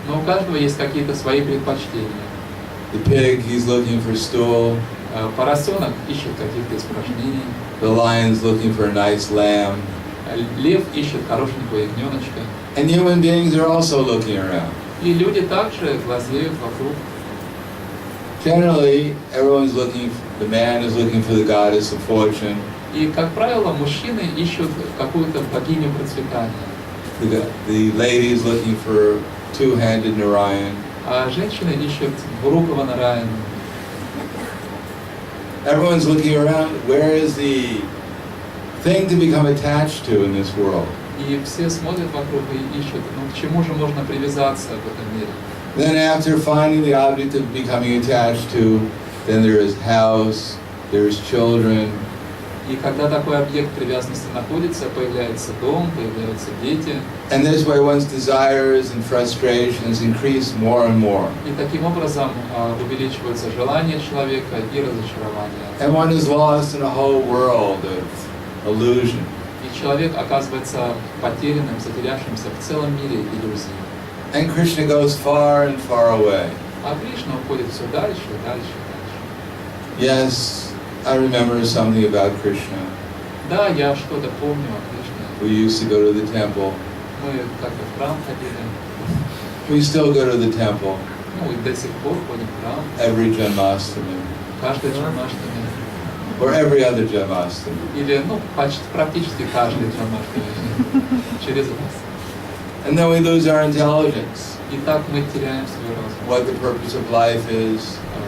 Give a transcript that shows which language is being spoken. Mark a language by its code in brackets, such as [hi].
[ru] Но у каждого есть какие-то свои предпочтения. [en] The pig, he's looking for stool. [ru] Поросенок ищет каких-то испражнений. [en] The lion's looking for a nice lamb. [ru] Лев ищет хорошенького ягненочка. [en] And human beings are also looking around. [ru] И люди также глазеют вокруг. [en] Generally, everyone's looking, the man is looking for the goddess of fortune. [ru] И, как правило, мужчины ищут какую-то богиню процветания. [en] The lady is looking for two-handed Narayan. [ru] А женщины ищут двурукого Нараяна. [en] Everyone's looking around, where is the thing to become attached to in this world? [ru] И все смотрят вокруг и ищут, ну к чему же можно привязаться в этом мире. [en] Then after finding the object of becoming attached to, then there is house, there is children. [ru] И когда такой объект привязанности находится, появляется дом, появляются дети. [en] And this way one's desires and frustrations increase more and more. [ru] И таким образом увеличиваются желания человека и разочарования. [en] And one is lost in a whole world of illusion. [ru] И человек оказывается потерянным, затерявшимся в целом мире иллюзий. [en] And Krishna goes far and far away. [ru] А Кришна уходит все дальше, дальше, дальше. [en] Yes, I remember something about Krishna. [ru] Да, я что-то помню о Кришне. [en] We used to go to the temple. [ru] Мы как-то в храм ходили. [en] We still go to the temple [ru] Ну и до сих пор ходим в храм. [en] every Janmashtami, [ru] Каждый Джанмаштами. [en] or every other Janmashtami. [ru] Или, ну, почти, практически каждый Джанмаштами. Через раз. [en] And then we lose our intelligence, [ru] И так мы теряем свой разум. [en] what the purpose of life is,